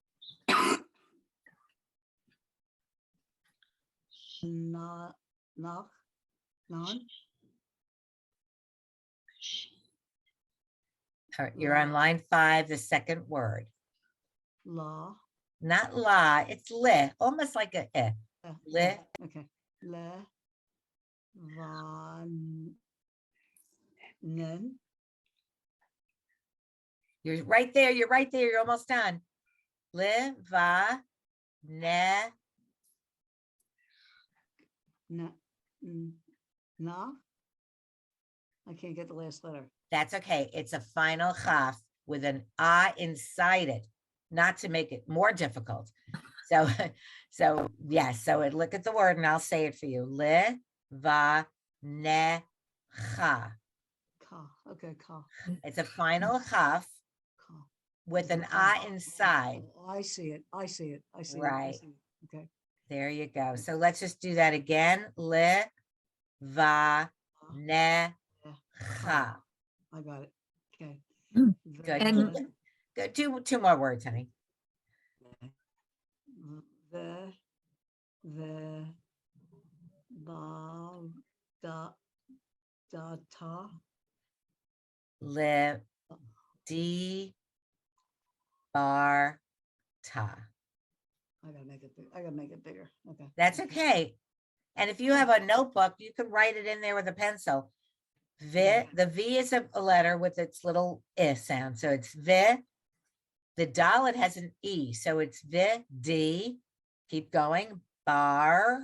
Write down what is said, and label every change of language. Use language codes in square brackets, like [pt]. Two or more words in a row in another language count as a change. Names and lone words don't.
[he] Nan. [en] All right, you're on line 5, the second word. [he] La. [en] Not la, it's le, almost like a eh. [he] Le. [en] Okay. Le. [he] Van. Nen. [en] You're right there, you're almost done. [he] Le, va, ne. Na. [en] I can't get the last letter. That's okay. It's a final chaf with an ah inside it, not to make it more difficult. So, yes. So look at the word, and I'll say it for you. [he] Le, va, ne, cha. Ka. Okay. Ka. [en] It's a final chaf [he] Ka. [en] with an ah inside. Oh, I see it. Right. Okay. There you go. So let's just do that again. [he] Le, va, ne, cha. [en] I got it. Okay. Good. And- Good. Two more words, honey. The the ba da da ta [he] Le di bar ta. [en] I gotta make it big. I gotta make it bigger. Okay. That's okay. And if you have a notebook, you can write it in there with a pencil. The V is a letter with its little I sound. So it's V. The dalet has an E. So it's V, D. Keep going. Bar.